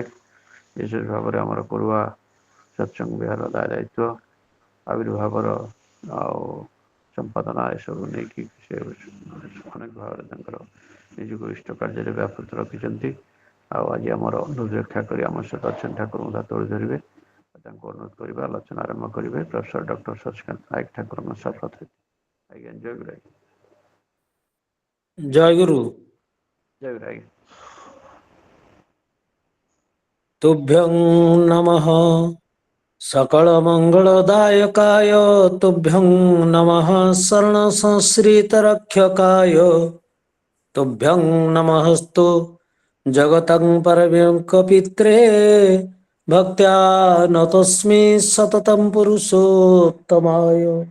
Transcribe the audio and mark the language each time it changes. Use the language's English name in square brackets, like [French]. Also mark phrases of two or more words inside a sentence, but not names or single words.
[Odia] ବିଶେଷ ଭାବରେ ଆମର କରୁଆ ସତ୍ସଙ୍ଗ ବିହାର ଦାୟିତ୍ୱ, ଆବିର୍ଭାବର ଆଉ ସମ୍ପାଦନା ଏସବୁ ନେଇକି ସେ ଅନେକ ଭାବରେ ତାଙ୍କର ନିଜକୁ ଇଷ୍ଟ କାର୍ଯ୍ୟରେ ବ୍ୟାପୃତ ରଖିଛନ୍ତି। ଆଉ ଆଜି ଆମର ଅନୁରୋଧ ରକ୍ଷା କରି ଆମ ସହିତ ଅଛନ୍ତି, ଠାକୁରଙ୍କ କଥା ତୋଳି ଧରିବେ। ତାଙ୍କୁ ଅନୁରୋଧ କରିବା, ଆଲୋଚନା ଆରମ୍ଭ କରିବେ ପ୍ରଫେସର ଡକ୍ଟର ସଚ୍ଚିକାନ୍ତ ନାୟକ, ଠାକୁରଙ୍କ ସହପ୍ରତିନିଧି। ଆଜ୍ଞା, ଜୟ ଗୁରୁ। ଜୟ ଗୁରୁ। ଜୟ ଗୁରୁ ଆଜ୍ଞା। [Sanskrit] तुभ्यं नमः सकल मंगलदायकाय, तुभ्यं नमः शरण संश्रित रक्षकाय, तुभ्यं नमस्तु जगतं परमेक पित्रे, भक्त्या नतोऽस्मि सततं पुरुषोत्तमाय।